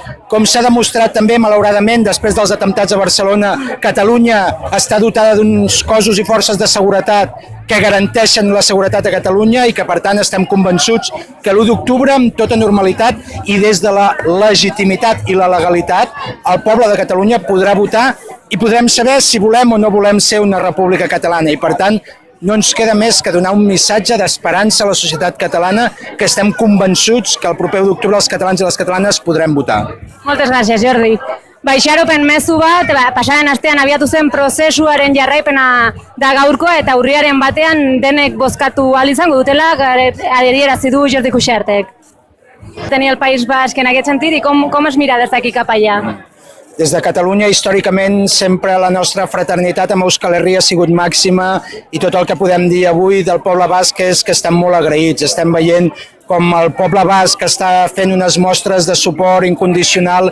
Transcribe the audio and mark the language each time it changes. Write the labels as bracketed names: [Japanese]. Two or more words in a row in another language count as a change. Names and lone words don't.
[Catalan] Com s'ha demostrat també, malauradament, després dels atemptats a Barcelona, Catalunya està dotada d'uns cossos i forces de seguretat que garanteixen la seguretat a Catalunya i que, per tant, estem convençuts que l'1 d'octubre, amb tota normalitat i des de la legitimitat i la legalitat, el poble de Catalunya podrà votar i podrem saber si volem o no volem ser una república catalana. I, per tant, no ens queda més que donar un missatge d'esperança a la societat catalana, que estem convençuts que el proper 1 d'octubre els catalans i les catalanes podrem votar. Moltes gràcies, Jordi. [Basque] Baixaropen mezu bat, pasaren astean abiatu zen prozesuaren jarraipena da gaurkoa eta urriaren batean denek bozkatu ahal izango dutela, adierazi du Jordi Cuixartek. [Catalan] Tenir el País Basc en aquest sentit i com es mira des d'aquí cap allà? Des de Catalunya, històricament, sempre la nostra fraternitat amb Euskal Herria ha sigut màxima i tot el que podem dir avui del poble basc és que estem molt agraïts. Estem veient com el poble basc està fent unes mostres de suport incondicional.